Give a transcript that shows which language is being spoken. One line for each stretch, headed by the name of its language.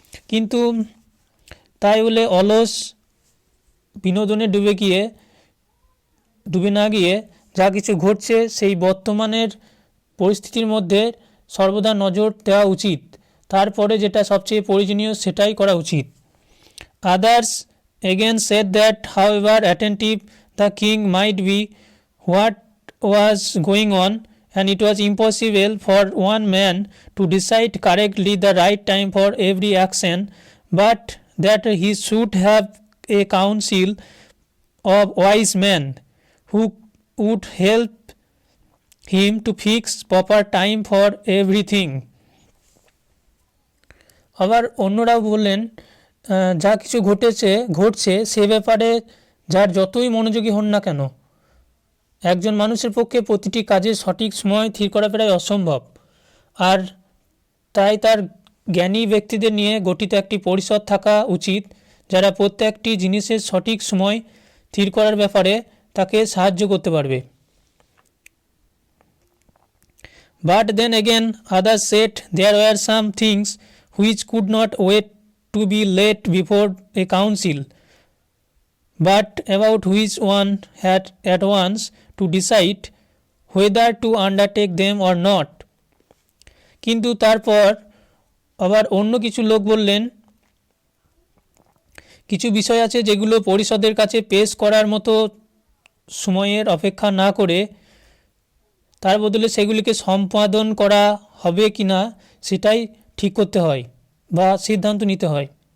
Bangla: কিন্তু তাই বলে অলস বিনোদনে ডুবে না গিয়ে যা কিছু ঘটছে সেই বর্তমানের পরিস্থিতির মধ্যে সর্বদা নজর দেওয়া উচিত, তারপরে যেটা সবচেয়ে প্রয়োজনীয় সেটাই করা উচিত।
English: Others again said that however attentive the king might be what was going on, and it was impossible for one man to decide correctly the right time for every action, but that he should have a council of wise men who would help him to fix proper time for everything.
Bangla: আবার অন্যরা বললেন যা কিছু ঘটছে সে ব্যাপারে যার যতই মনোযোগী হন না কেন, একজন মানুষের পক্ষে প্রতিটি কাজের সঠিক সময় স্থির করা প্রায় অসম্ভব, আর তাই তার জ্ঞানী ব্যক্তিদের নিয়ে গঠিত একটি পরিষদ থাকা উচিত যারা প্রত্যেকটি জিনিসের সঠিক সময় স্থির করার ব্যাপারে তাকে সাহায্য করতে পারবে।
English: But then again others said there were some things which could not wait to be laid before a council, but about which one had at once to decide whether to undertake them or not.
Bangla: কিন্তু তারপর আবার অন্য কিছু লোক বললেন কিছু বিষয় আছে যেগুলো পরিষদের কাছে পেশ করার মতো সময়ের অপেক্ষা না করে তার বদলে সেগুলিকে সম্পাদন করা হবে কি না সেটাই ঠিক করতে হয় বা সিদ্ধান্ত নিতে হয়।